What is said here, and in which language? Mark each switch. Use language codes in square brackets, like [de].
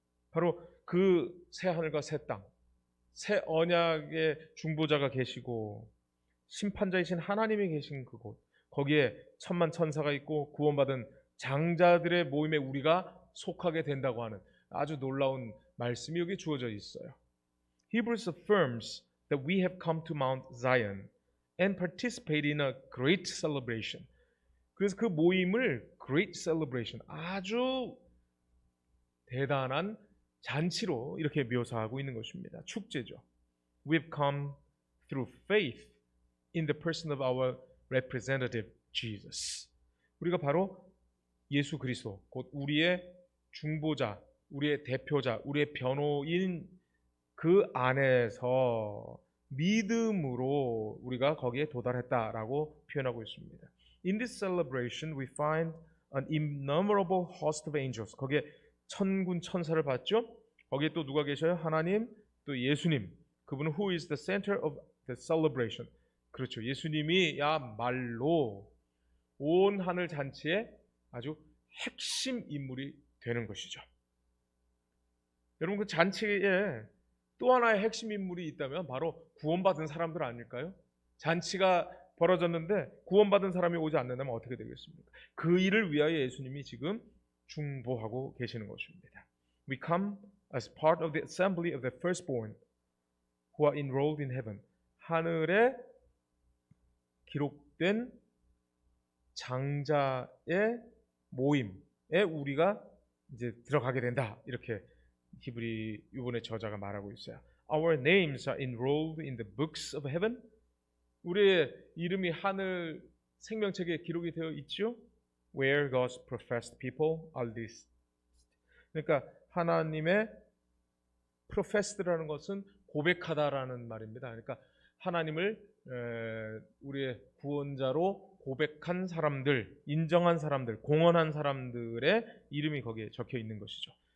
[ko] 바로 그 새 하늘과 새 땅, 새 언약의 중보자가 계시고 심판자이신 하나님이 계신 그곳, 거기에 천만 천사가 있고 구원받은 장자들의 모임에 우리가 속하게 된다고 하는 아주 놀라운 말씀이 여기 주어져 있어요. [en] Hebrews affirms that we have come to Mount Zion and participate in a great celebration. [ko] 그래서 그 모임을 great celebration, 아주 대단한 잔치로 이렇게 묘사하고 있는 것입니다. 축제죠. [en] We've come through faith in the person of our representative Jesus. [ko] 우리가 바로 예수 그리스도, 곧 우리의 중보자, 우리의 대표자, 우리의 변호인 그 안에서 믿음으로 우리가 거기에 도달했다라고 표현하고 있습니다. [en] In this celebration we find an innumerable host of angels. [ko] 거기에 천군 천사를 봤죠? 거기에 또 누가 계셔요? 하나님, 또 예수님. 그분은 [en] who is the center of the celebration. [ko] 그렇죠. 예수님이야말로 온 하늘 잔치의 아주 핵심 인물이 되는 것이죠. 여러분, 그 잔치에 또 하나의 핵심 인물이 있다면 바로 구원받은 사람들 아닐까요? 잔치가 벌어졌는데 구원받은 사람이 오지 않는다면 어떻게 되겠습니까? 그 일을 위하여 예수님이 지금 중보하고 계시는 것입니다. [en] We come as part of the assembly of the firstborn who are enrolled in heaven. [ko] 하늘에 기록된 장자의 모임에 우리가 이제 들어가게 된다. 이렇게 히브리 이번에 저자가 말하고 있어요. [en] Our names are enrolled in the books of heaven. [ko] 우리의 이름이 하늘 생명책에 기록이 되어 있죠. [en] Where God's professed people are listed. [ko] 그러니까 하나님의 professed라는 것은 고백하다라는 말입니다. 그러니까 하나님을 우리의 구원자로 고백한 사람들, 인정한 사람들, 공언한 사람들의 이름이 거기에 적혀 있는 것이죠.